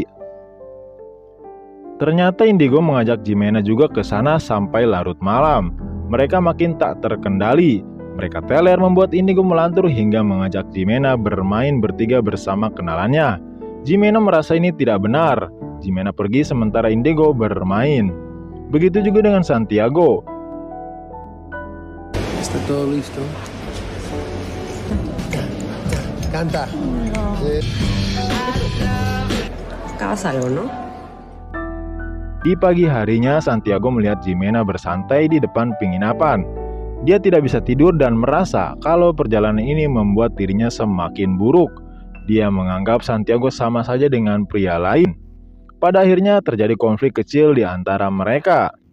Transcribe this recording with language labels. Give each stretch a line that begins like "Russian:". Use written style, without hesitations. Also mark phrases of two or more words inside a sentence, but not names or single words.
Indonesian: Ternyata Indigo mengajak Jimena juga ke sana sampai larut malam. Mereka makin tak terkendali. Mereka teler membuat Indigo melantur hingga mengajak Jimena bermain bertiga bersama kenalannya. Jimena merasa ini tidak benar. Jimena pergi sementara Indigo bermain. Begitu juga dengan Santiago.
Spanish: ¿Está todo listo? Canta. Cásalo, ¿no?
Indonesian: Di pagi harinya, Santiago melihat Jimena bersantai di depan penginapan. Dia tidak bisa tidur dan merasa kalau perjalanan ini membuat dirinya semakin buruk. Dia menganggap Santiago sama saja dengan pria lain. Pada akhirnya terjadi konflik kecil di antara mereka.